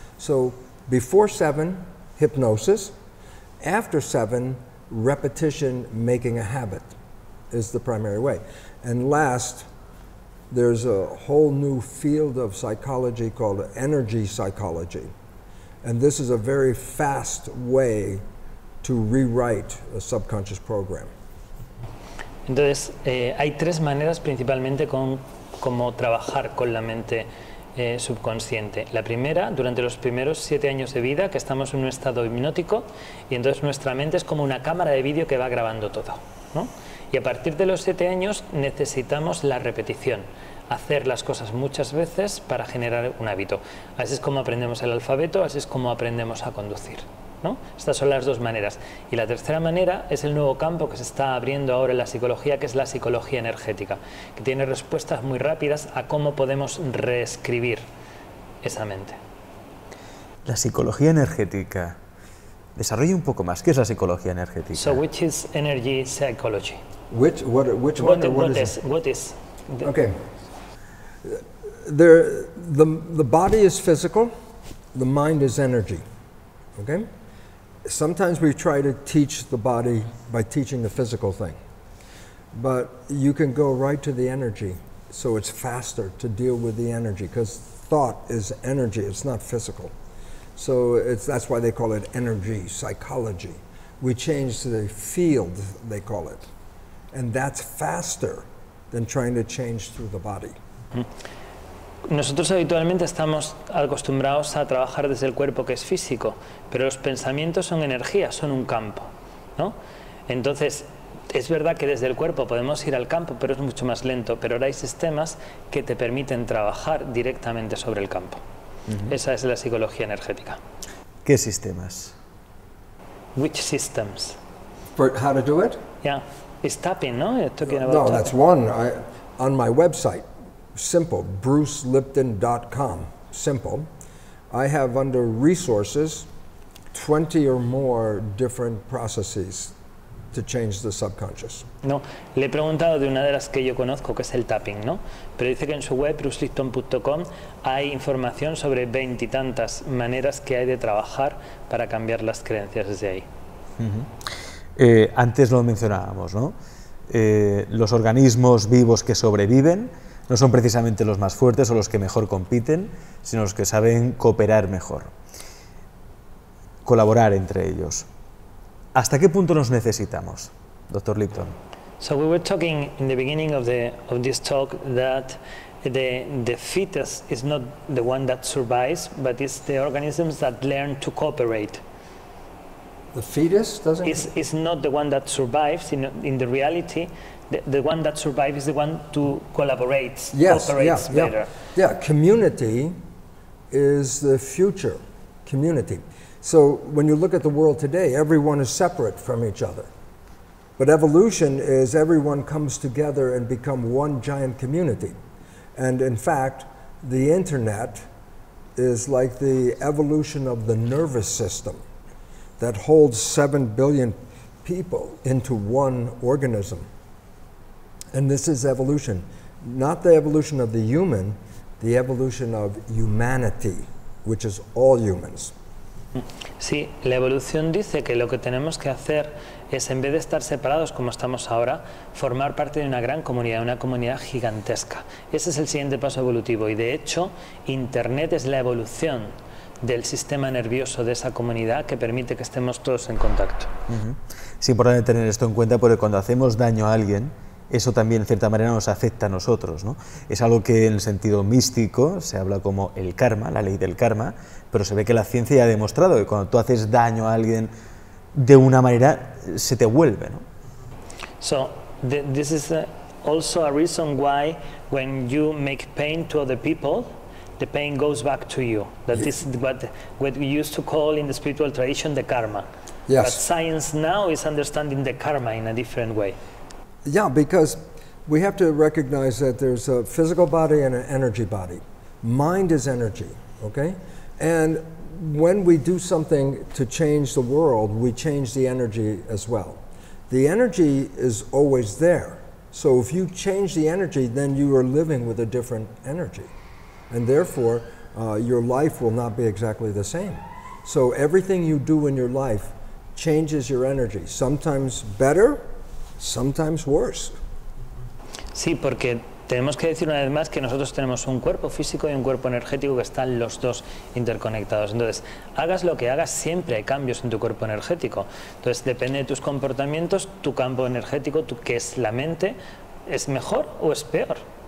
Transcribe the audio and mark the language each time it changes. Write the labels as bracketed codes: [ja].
[en] So before 7, hypnosis. After 7, repetition, making a habit is the primary way. And last, there's a whole new field of psychology called energy psychology. And this is a very fast way to rewrite a subconscious program. [es] Entonces, hay 3 maneras principalmente como trabajar con la mente subconsciente. La primera, durante los primeros 7 años de vida, que estamos en un estado hipnótico, y entonces nuestra mente es como una cámara de vídeo que va grabando todo, ¿no? Y a partir de los 7 años necesitamos la repetición, hacer las cosas muchas veces para generar un hábito. Así es como aprendemos el alfabeto, así es como aprendemos a conducir, ¿no? Estas son las 2 maneras. Y la tercera manera es el nuevo campo que se está abriendo ahora en la psicología, que es la psicología energética, que tiene respuestas muy rápidas a cómo podemos reescribir esa mente. La psicología energética. Desarrolle un poco más. ¿Qué es la psicología energética? [en] So, which is energy psychology? Which one or what is it? What is? Okay. The body is physical, the mind is energy, okay? Sometimes we try to teach the body by teaching the physical thing, but you can go right to the energy, so it's faster to deal with the energy, because thought is energy, it's not physical. So that's why they call it energy psychology. We change the field, they call it, and that's faster than trying to change through the body. [es] Nosotros habitualmente estamos acostumbrados a trabajar desde el cuerpo, que es físico, pero los pensamientos son energía, son un campo, ¿no? Entonces, es verdad que desde el cuerpo podemos ir al campo, pero es mucho más lento, pero ahora hay sistemas que te permiten trabajar directamente sobre el campo. Esa es la psicología energética. ¿Qué sistemas? [en] Which systems? For how to do it? Yeah, it's tapping, no? You're talking about No, tapping. that's one. On my website, simple, brucelipton.com, simple. I have under resources 20 or more different processes to change the subconscious. [es] No, le he preguntado de una de las que yo conozco, que es el tapping, ¿no? Pero dice que en su web, brucelipton.com, hay información sobre 20 y tantas maneras que hay de trabajar para cambiar las creencias desde ahí. Antes lo mencionábamos, ¿no? Los organismos vivos que sobreviven no son precisamente los más fuertes o los que mejor compiten, sino los que saben cooperar mejor, colaborar entre ellos. ¿Hasta qué punto nos necesitamos, Dr. Lipton? [en] So we were talking in the beginning of this talk that the fetus is not the one that survives, but it's the organisms that learn to cooperate. The fetus doesn't? Is not the one that survives. In the reality, the one that survives is the one who collaborates, cooperates better. Yeah, community is the future, community. So when you look at the world today, everyone is separate from each other. But evolution is everyone comes together and become one giant community. And in fact, the internet is like the evolution of the nervous system that holds 7 billion people into one organism. And this is evolution, not the evolution of the human, the evolution of humanity, which is all humans. [es] Sí, la evolución dice que lo que tenemos que hacer es, en vez de estar separados como estamos ahora, formar parte de una gran comunidad, una comunidad gigantesca. Ese es el siguiente paso evolutivo y, de hecho, Internet es la evolución del sistema nervioso de esa comunidad que permite que estemos todos en contacto. Es importante tener esto en cuenta porque cuando hacemos daño a alguien, eso también en cierta manera nos afecta a nosotros, ¿no? Es algo que en el sentido místico se habla como el karma, la ley del karma, pero se ve que la ciencia ya ha demostrado que cuando tú haces daño a alguien de una manera se te vuelve, ¿no? [en] So this is also a reason why when you make pain to other people, the pain goes back to you. That is what we used to call in the spiritual tradition the karma. Yes. But science now is understanding the karma in a different way. Yeah, because we have to recognize that there's a physical body and an energy body. Mind is energy, okay? And when we do something to change the world, we change the energy as well. The energy is always there. So if you change the energy, then you are living with a different energy. And therefore, your life will not be exactly the same. So everything you do in your life changes your energy. Sometimes better, sometimes worse. [es] Sí, porque tenemos que decir una vez más que nosotros tenemos un cuerpo físico y un cuerpo energético que están los dos interconectados. Entonces, hagas lo que hagas, siempre hay cambios en tu cuerpo energético. Entonces, depende de tus comportamientos, tu campo energético, que es la mente, ¿es mejor o es peor?